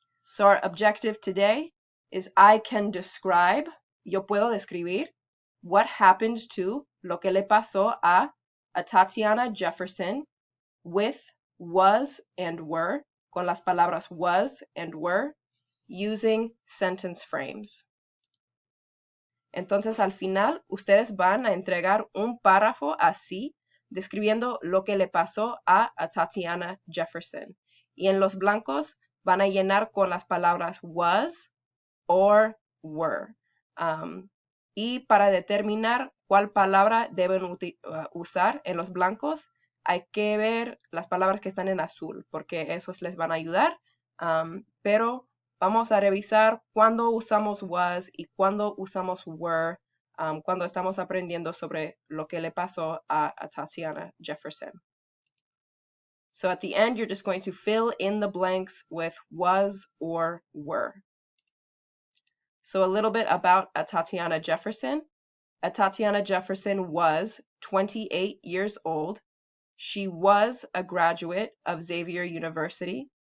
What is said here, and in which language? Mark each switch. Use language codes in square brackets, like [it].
[en] So our objective today is I can describe, [es] yo puedo describir, [en] what happened to, [es] lo que le pasó a [en] Atatiana Jefferson with was and were, [es] con las palabras [en] was and were, using sentence frames. [es] Entonces al final ustedes van a entregar un párrafo así, describiendo lo que le pasó a Atatiana Jefferson. Y en los blancos van a llenar con las palabras was or were. Y para determinar cuál palabra deben usar en los blancos, hay que ver las palabras que están en azul, porque esos les van a ayudar. Pero vamos a revisar cuándo usamos was y cuándo usamos were, cuando estamos aprendiendo sobre lo que le pasó a Atatiana Jefferson. [en] So at the end, you're just going to fill in the blanks with was or were. So a little bit about Atatiana Jefferson. Atatiana Jefferson was 28 years old. She was a graduate of Xavier University.